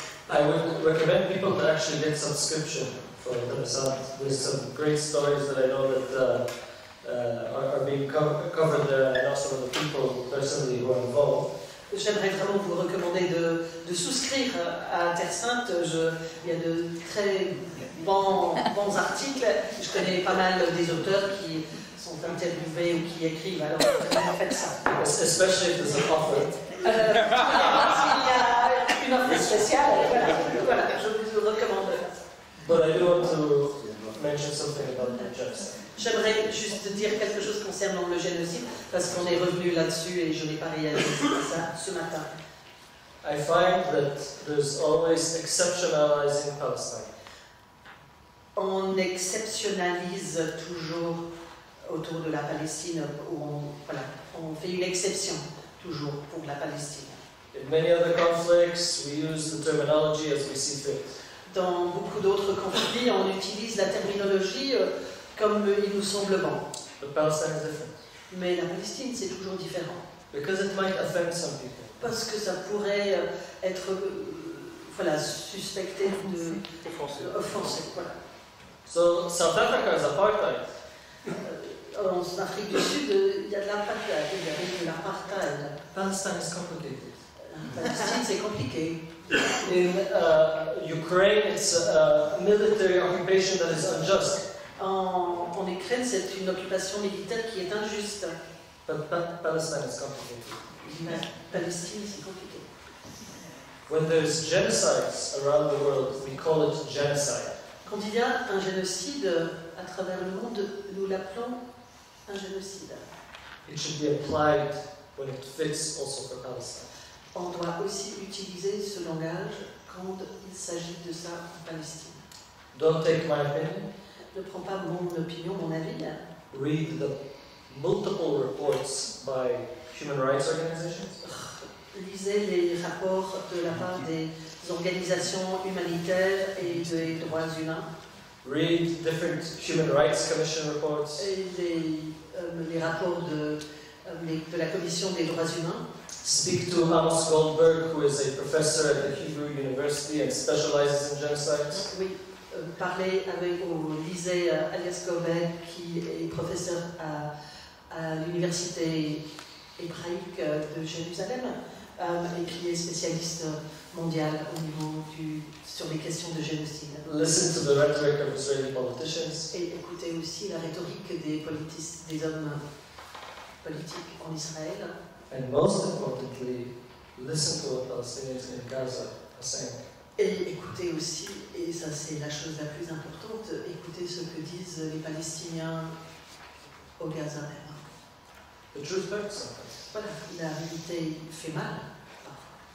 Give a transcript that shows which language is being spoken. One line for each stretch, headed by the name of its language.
English: I would recommend people to actually get some scripture for themselves. There's some great stories that I know that are being covered there. I know some of the people personally who are involved.
French: J'aimerais vraiment vous recommander de souscrire à Terre Sainte. Il y a de très bons articles. Je connais pas mal des auteurs qui sont interviewés ou qui écrivent. Alors, faites ça.
English: Especially if there's an offer.
French: S'il y a une offre spéciale, voilà, je vous recommande.
English: But I do want to mention something about the genocide.
French: J'aimerais juste dire quelque chose concernant le génocide, parce qu'on est revenu là-dessus et je n'ai pas réalisé ça ce matin.
English: I find that there's always exceptionalizing Palestine.
French: On exceptionnalise toujours autour de la Palestine, on fait une exception toujours pour la Palestine.
English: In many other conflicts, we use the terminology as we see fit.
French: Dans beaucoup d'autres conflits, on utilise la terminologie comme il nous semble bon.
English: But Palestine is different.
French: Mais la Palestine, c'est toujours différent.
English: Because it might offend some people.
French: Parce que ça pourrait être voilà, suspecté de offensé. Voilà.
English: So South Africa is apartheid.
French: En Afrique du Sud, il y a de l'apartheid, il y a de l'apartheid.
English: Palestine is complicated.
French: La Palestine, c'est compliqué.
English: In Ukraine, it's a military occupation that is unjust.
French: En Ukraine, c'est une occupation militaire qui est injuste.
English: But Palestine is complicated.
French: La Palestine, c'est compliqué.
English: When there's genocides around the world, we call it genocide.
French: Quand il y a un génocide à travers le monde, nous l'appelons un génocide.
English: It should be applied when it fits also for Palestine.
French: On doit aussi utiliser ce langage quand il s'agit de ça en Palestine.
English: Don't take my opinion.
French: Ne prends pas mon opinion, mon avis.
English: Read the multiple reports by human rights organizations.
French: Lisez les rapports de la part des organisations humanitaires et des droits humains.
English: Read different Human Rights Commission reports.
French: Et les rapports de la Commission des droits humains.
English: Speak to Amos Goldberg, who is a professor at the Hebrew University and specializes in genocides.
French: Oui, parler lisez Alias Goldberg, qui est professeur à l'Université hébraïque de Jérusalem et qui est spécialiste mondial au niveau sur les questions de génocide.
English: Listen to the rhetoric of Israeli politicians.
French: Et écoutez aussi la rhétorique des hommes politiques en Israël.
English: And most importantly, listen to what Palestinians in Gaza are saying.
French: Et écoutez aussi, et ça c'est la chose la plus importante, écoutez ce que disent les Palestiniens au Gaza même.
English: The truth hurts sometimes.
French: Voilà, la vérité fait mal parfois.